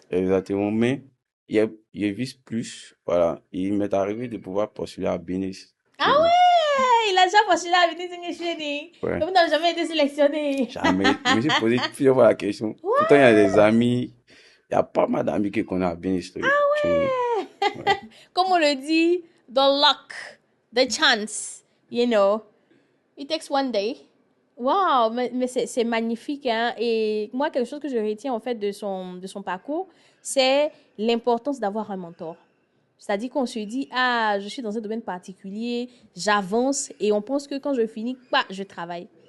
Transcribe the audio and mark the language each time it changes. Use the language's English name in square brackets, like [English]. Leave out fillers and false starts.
[French] Exactement. Mais il vise plus. Voilà. Il m'est arrivé de pouvoir postuler à Benis. Ah ouais! Il a déjà postulé à Venise English Training. Ouais. Mais vous n'avez jamais été sélectionné. Jamais. Je me suis posé plusieurs fois la question. Pourtant, il y a des amis. Il y a pas mal d'amis qui connaissent à Benis Training. Ouais. Comme on le dit, [English] the luck, the chance, you know. It takes one day. [French] Wow, mais c'est magnifique, hein. Et moi, quelque chose que je retiens en fait de son parcours, c'est l'importance d'avoir un mentor. C'est-à-dire qu'on se dit, ah, je suis dans un domaine particulier, j'avance et on pense que quand je finis, bah, je travaille.